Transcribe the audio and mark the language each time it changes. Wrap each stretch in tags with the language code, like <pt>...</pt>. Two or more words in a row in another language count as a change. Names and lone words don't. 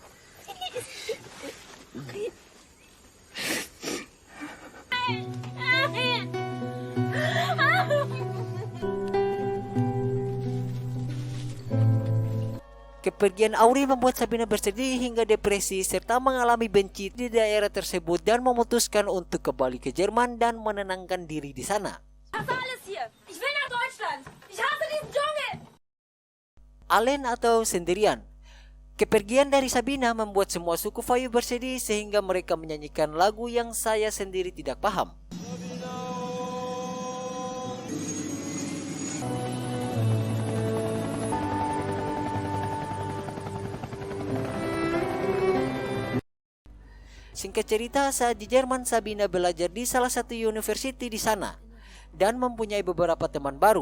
<id>Kepergian Auri membuat Sabina bersedih hingga depresi serta mengalami benci di daerah tersebut dan memutuskan untuk kembali ke Jerman dan menenangkan diri di sana.</id> <de>Ich hasse alles hier. Ich will nach Deutschland. Ich hasse diesen Dschungel. Allen atau sendirian.</de> <id>Kepergian dari Sabina membuat semua suku Fayu bersedih sehingga mereka menyanyikan lagu yang saya sendiri tidak paham. Singkat cerita, saat di Jerman, Sabina belajar di salah satu university di sana dan mempunyai beberapa teman baru.</id>